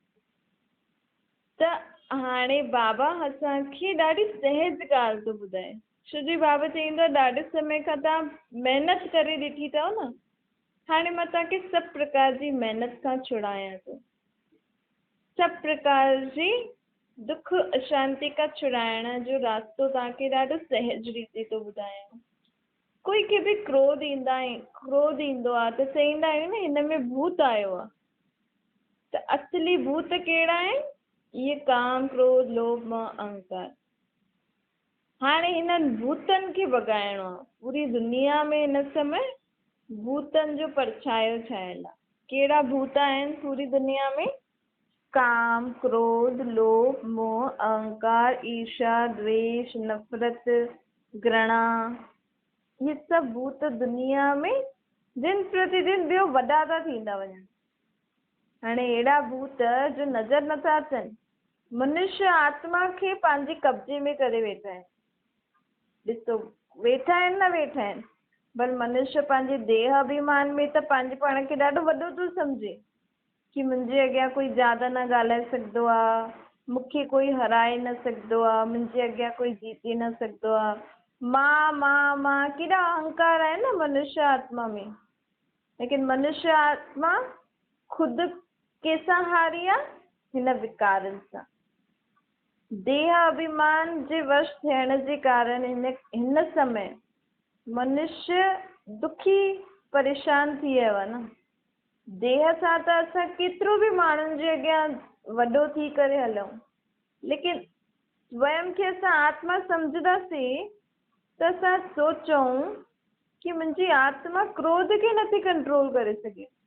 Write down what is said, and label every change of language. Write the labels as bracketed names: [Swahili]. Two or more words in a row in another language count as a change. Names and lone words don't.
[Sindhi] त हाणे बाबा असांखे ॾाढी सहज ॻाल्हि थो ॿुधाए छोजी बाबा चईंदो आहे ॾाढे समय खां तव्हां महिनत करे ॾिठी अथव न, हाणे मां तव्हांखे सभु प्रकार जी महिनत खां छुड़ायां थो, सभु प्रकार जी दुख अशांति खां छुड़ाइण जो रास्तो तव्हांखे ॾाढो सहज रीति थो ॿुधायां। कोई खे बि क्रोध ईंदो आहे त चईंदा आहियूं न हिन में भूत आयो आहे, त असली भूत कहिड़ा आहिनि? इहे काम क्रोध लोभ मोह अहंकार। हाणे हिननि भूतनि खे भगाइणो आहे। पूरी दुनिया में हिन समय भूतनि जो परछायो छायल आहे। कहिड़ा भूत आहिनि पूरी दुनिया में? काम क्रोध लोभ मोह अहंकार ईर्ष्या द्वेष नफ़रत घृणा, ये सभु भूत दुनिया में दिन प्रतिदिन ॿियो वॾा था थींदा वञनि। हाणे अहिड़ा भूत जो नज़र नथा अचनि मनुष्य आत्मा खे पंहिंजे कब्जे में करे वेठा आहिनि। ॾिसो वेठा आहिनि न वेठा आहिनि, पर मनुष्य पंहिंजे देह अभिमान में त पंहिंजे पाण खे ॾाढो वॾो थो सम्झे कि मुंहिंजे अॻियां कोई ज्यादा न ॻाल्हाए सघंदो आहे, मूंखे कोई हराए न सघंदो आहे, मुंहिंजे अॻियां कोई जीते न सघंदो आहे। मां केॾा अहंकार आहे न मनुष्य आत्मा में। लेकिन मनुष्य आत्मा खुदि कंहिंसां हारी आहे? हिन विकारनि सां। देह अभिमान जे वश थियण जे कारण हिन समय मनुष्य दुखी परेशान थी वियो आहे न। देह सां त असां केतिरो बि माण्हुनि जे अॻियां वॾो थी करे हलूं, लेकिन स्वयं खे असां आत्मा सम्झंदासीं त असां सोचूं कि मुंहिंजी आत्मा क्रोध खे नथी कंट्रोल करे सघे।